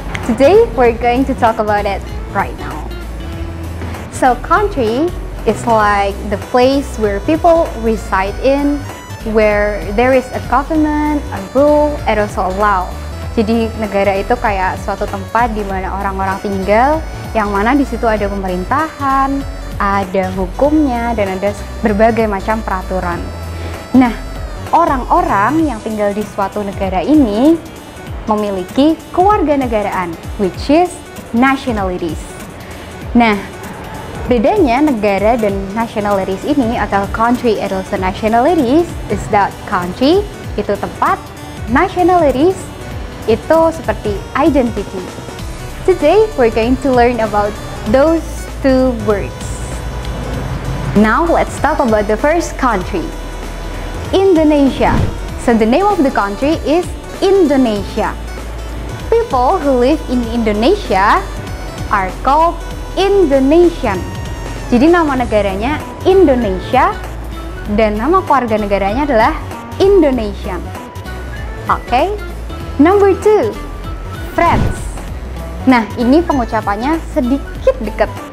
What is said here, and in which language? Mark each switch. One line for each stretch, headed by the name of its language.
English: Today we're going to talk about it right now. So country is like the place where people reside in, where there is a government, a rule, and also a law.
Indonesian: Jadi negara itu kayak suatu tempat di mana orang-orang tinggal, yang mana di situ ada pemerintahan, ada hukumnya, dan ada berbagai macam peraturan. Nah, orang-orang yang tinggal di suatu negara ini memiliki kewarganegaraan,
English: which is nationalities.
Indonesian: Nah, bedanya negara dan nationalities ini atau
English: country and also nationalities is that country
Indonesian: itu tempat, nationalities itu seperti identity.
English: Today we're going to learn about those two words. Now let's talk about the first country, Indonesia. So the name of the country is Indonesia. People who live in Indonesia are called Indonesian.
Indonesian: Jadi nama negaranya Indonesia dan nama kewarganegaranya adalah Indonesian. Oke. Number 2, France. Nah, ini pengucapannya sedikit dekat.